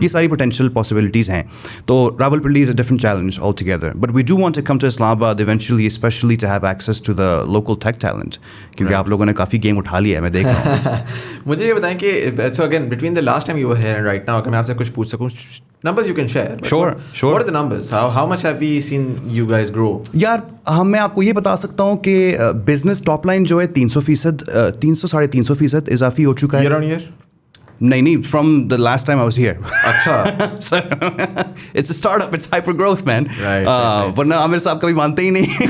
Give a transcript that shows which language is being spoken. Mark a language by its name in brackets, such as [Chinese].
[Hindi] ये सारी potential possibilities हैं. [English] तो Rawalpindi is a different challenge altogether, but we do want to come to Islamabad eventually, specially to have access to the local tech talent, [Hindi] क्योंकि आप लोगों ने काफ़ी गेम उठा लिया है, मैं देख रहा हूँ. मुझे ये बताएं कि [English] so again between the last time you were here and right now, [Hindi] अगर मैं आपसे कुछ पूछ सकूं, [English] numbers you can share. Sure. What are the numbers? How much have we seen you guys grow? [Hindi] यार मैं आपको ये बता सकता हूँ कि बिजनेस टॉप लाइन जो है 300%, 300-350% इजाफी हो चुका है. [English] Year on year? [Hindi] नहीं, [English] From the last time I was here. [Hindi] अच्छा. [English] It's a startup, it's hyper growth man. [Hindi] वरना आमिर साहब कभी मानते ही नहीं.